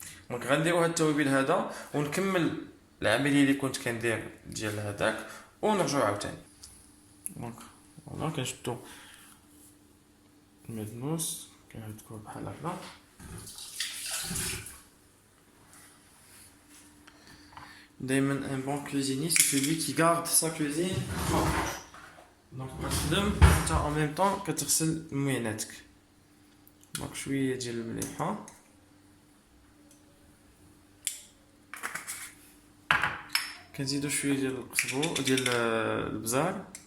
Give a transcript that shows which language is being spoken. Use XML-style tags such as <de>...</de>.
<ar>دونك غنديرو هاد التوابل هذا ونكمل العمليه اللي كنت كندير ديال هذاك، ونرجعو عاوتاني. دونك فوالا كنشدو المعدنوس كنهدكوه بحال هكا. دايما</ar> <fr>un bon cuisinier c'est celui qui garde sa cuisine propre.</fr> <ar>دونك كتخدم انت</ar> <fr>en même temps</fr> <ar>كتغسل مويناتك. دونك شويه ديال المليحه، كنزيدو شويه ديال القزبور ديال البزار.</ar>